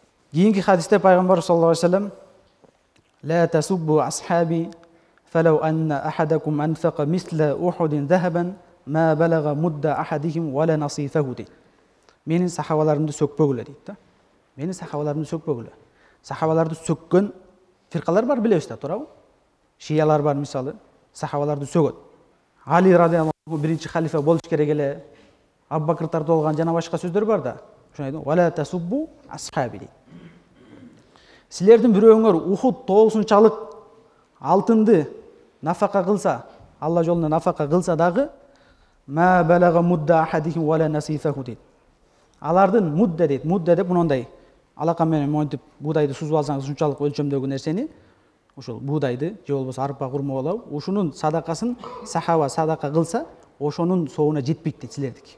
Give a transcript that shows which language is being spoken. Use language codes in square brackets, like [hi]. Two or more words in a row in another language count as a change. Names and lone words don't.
[ky] Кийинки хадисте пайгамбар [ar] صلى الله عليه وسلم: "لا تسبوا أصحابي، فلو أن أحدكم أنفق مثل أحد ذهبا، ما بلغ مد أحدهم ولا نصيفه" дейт. [ky] Менин сахабаларымды сөкпөгүлө дейт да. Менин сахабаларымды сөкпөгүлө. Сахабаларды сөккөн фиркалар бар, билебиз да, туурабы? Шиялар бар мисалы, сахабаларды сөгөт. Али [ar] رضي الله عنه [ky] биринчи халифа болуш керек эле. Абу Бакр тартып жана башка сөздөр бар да. Ошону айтып, [ar] "ولا تسبوا أصحابي" дейт. [ky] Силердин бирөөңөр Ухуд тоосунчалык алтынды нафака кылса, Алла жолунда нафака кылса дагы, [ar] ما بلغ مد أحدهم ولا نصيفه [ky] дейт. Алардын мудда дейт. Мудда деп мындай алака менен монтип буудайды сузуп алсаңыз ушунчалык өлчөмдөгү нерсени, ошол буудайды же болбосо арпа курма болобу, ушунун садакасын сахаба садака кылса, ошонун соогуна жетпейт дейт силердики.